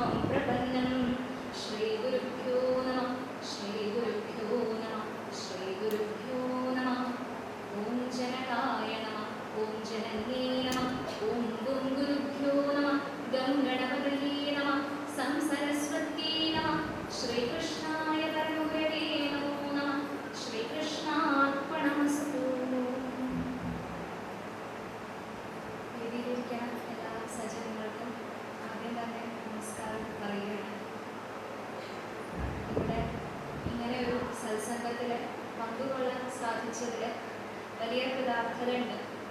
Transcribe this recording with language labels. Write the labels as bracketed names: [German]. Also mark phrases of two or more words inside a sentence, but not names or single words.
[Sanskrit] प्रपन्नं श्रीगुरुभ्यो नमः श्रीगुरुभ्यो नमः श्रीगुरुभ्यो नमः ॐ जनकाय नमः ॐ जनन्ये नमः ॐ गुं गुरुभ्यो नमः गं गणपतये नमः संसरस्वत्यै नमः श्रीकृष्णाय परमगुरवे नमो नमः ശ്രീകൃഷ്ണാർപ്പണമസ്തു. [Malayalam] വേദിയിലിരിക്കുന്ന എല്ലാ സജ്ജനങ്ങൾക്കും ആദ്യം തന്നെ നമസ്കാരം പറയുകയാണ്. ഇവിടെ ഇങ്ങനെ ഒരു സത്സംഗത്തിൽ പങ്കുകൊള്ളാൻ സാധിച്ചതിൽ വലിയ കൃതാർത്ഥതയുണ്ട്.